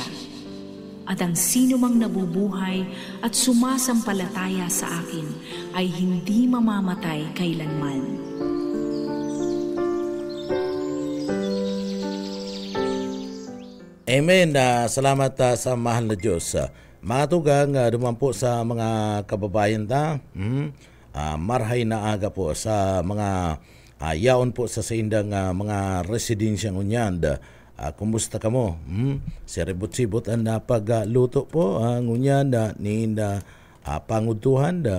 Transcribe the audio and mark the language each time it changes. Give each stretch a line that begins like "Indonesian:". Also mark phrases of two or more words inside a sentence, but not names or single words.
Filipino: At ang sino mang nabubuhay at sumasampalataya sa akin ay hindi mamamatay kailanman." Amen. Salamat sa mahal na Diyos.
Bikol: Mga tugang, duman po sa mga kababayan ta. Marhay na aga po sa mga yaon po sa indang mga residensyang unyan. Kumusta ka mo? Siribot-sibot ang pagluto po unyan ni pangutuhan.